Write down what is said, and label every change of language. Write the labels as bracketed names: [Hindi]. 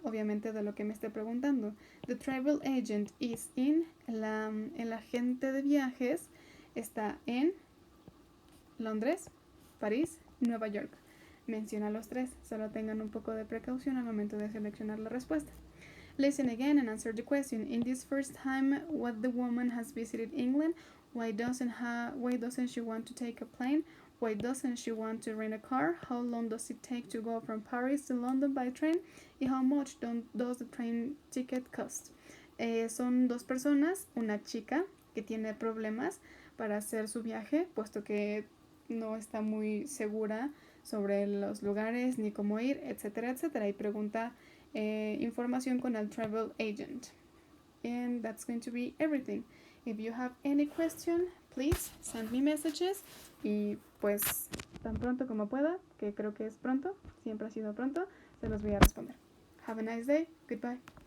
[Spanish] Obviamente de lo que me esté preguntando. [English] The travel agent is in. [Spanish] El agente de viajes está en Londres, París, Nueva York. Menciona los 3. Solo tengan un poco de precaución al momento de seleccionar la respuesta. [English] Listen again and answer the question. In this first time what the woman has visited England, why doesn't she want to take a plane? Why doesn't she want to rent a car? How long does it take to go from Paris to London by train? [Spanish] Y [English] how much does the train ticket cost? [Spanish] Son 2 personas, una chica que tiene problemas para hacer su viaje, puesto que no está muy segura sobre los lugares ni cómo ir, etcétera, etcétera, y pregunta información con el travel agent. [English] And that's going to be everything. If you have any question, please send me messages. [Spanish] Y pues tan pronto como pueda, que creo que es pronto, siempre ha sido pronto, se los voy a responder. [English] Have a nice day. Goodbye.